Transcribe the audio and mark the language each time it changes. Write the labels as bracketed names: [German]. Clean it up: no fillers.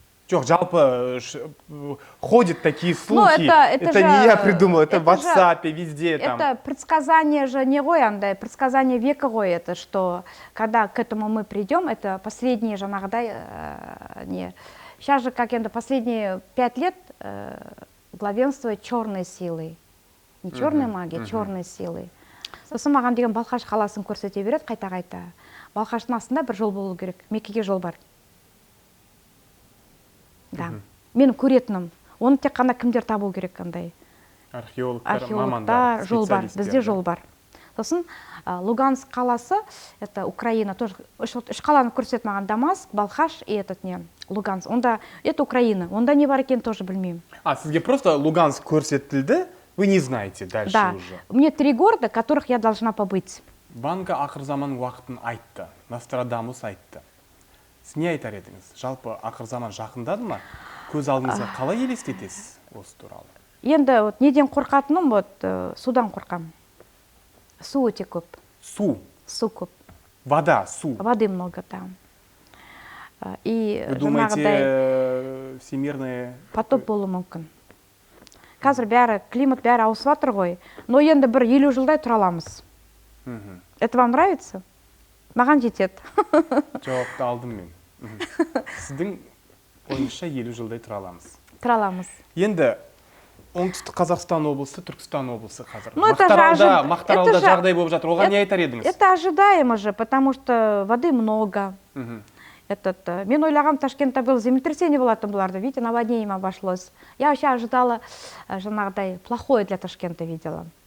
[Kazakh] Жоқ, жалпы [Russian] ходят такие слухи. Это же, не я придумал, это в WhatsApp, везде там. Это предсказание же не ғой, андай, предсказание века ғой, это что, когда к этому мы придем, это последние же не. Сейчас же, как это, последние 5 лет главенствует черные силы. Не черная магия, черные силы. [Kazakh] Сосын маған деген Балқаш қаласын көрсете береді қайта-қайта. Балқаштың астында бір жол болу керек, Меккеге жол бар. Да. Менің көретінім. Оны тек қана кімдер табу керек қандай? Археологтар, мамандар, жол бар, бізде жол бар. Сосын Луганск қаласы, [Russian] это Украина, тоже [Kazakh] үш қаланы көрсетіп маған: Дамаск, Балқаш [Russian] и этот не [Kazakh] Луганск. Онда [Russian] это Украина. [Kazakh] Онда не бар екенін тоже білмеймін. Сізге [Russian] просто Луганск [Kazakh] көрсетілді, [Russian] вы не знаете дальше уже. Да. Мне 3 города, которых я должна побыть. [Kazakh] Ванга ақыр заман уақытын айтты, Нострадамус айтты. Сіз не айтар едіңіз? Жалпы ақыр заман жақындады ма? Көз алдыңызға қалай елестетесіз осы туралы? Енді вот неден қорқатыным, вот судан қорқам. Су өте көп. Су? Су көп. [Russian] Вода, су? Воды много там. И вы думаете, всемирные... [Kazakh] Потоп болу мүмкін. Қазір бәрі, климат бәрі ауысып жатыр ғой. Но енді бір 50 жылдай тұра аламыз. [Russian] Это вам нравится? [Kazakh] Маған жетеді. Жауапты алдым мен. Сіздің ойыңызша 50 жылдай тұра аламыз. Тұра аламыз. Енді оңтүстік Қазақстан облысы, Түркістан облысы қазір. Мақтаралда жағдай болып жатыр. Оған не айтар едіңіз? [Russian] Это ожидаемо же, потому что воды много. [Kazakh] Мен ойлағам, Ташкентте [Russian] был землетрясение [Kazakh] болатын бұларды. [Russian] Видите, наводнением обошлось. Я вообще ожидала, [Kazakh] жаңағыдай, [Russian] плохое для Ташкента видела.